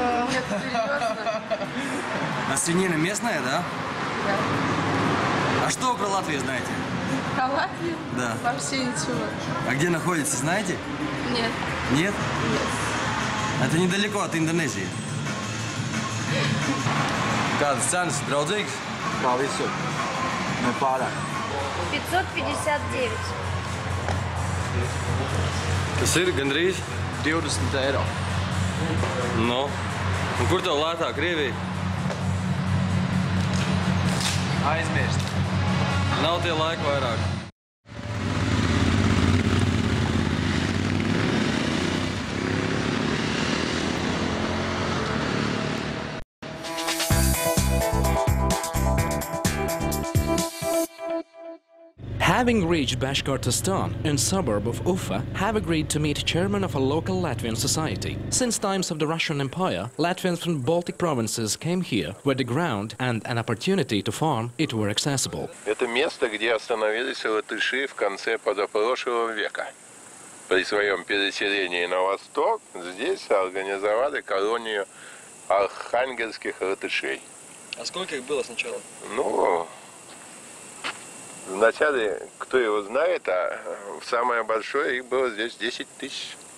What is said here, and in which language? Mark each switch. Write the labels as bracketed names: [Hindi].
[Russian] Нет, серьезно? А свинина местная, да? Да. А что вы про Латвию знаете? Про Латвию? Да. Вообще ничего. А где находится, знаете? Нет. Нет? Нет. Это недалеко от Индонезии. [Latvian] Kādas cenas, draudzīgas? Kā visur. Ne pārāk. 559. Tas ir gandrīz? 20 eiro. No. Un kur tev lētāk, Krievija? Aizmirst. Nav tie laiki vairāk. [English] Having reached Bashkortostan, a suburb of Ufa, have agreed to meet chairman of a local Latvian society. Since times of the Russian Empire, Latvians from Baltic provinces came here, where the ground and an opportunity to farm it were accessible. [Russian] Это место, где остановились латыши в конце позапрошлого века. при своем переселении на восток здесь организовали колонию архангельских латышей. А сколько их было сначала? Ну, вначале, кто его знает, а самое большое их было здесь 10 тысяч.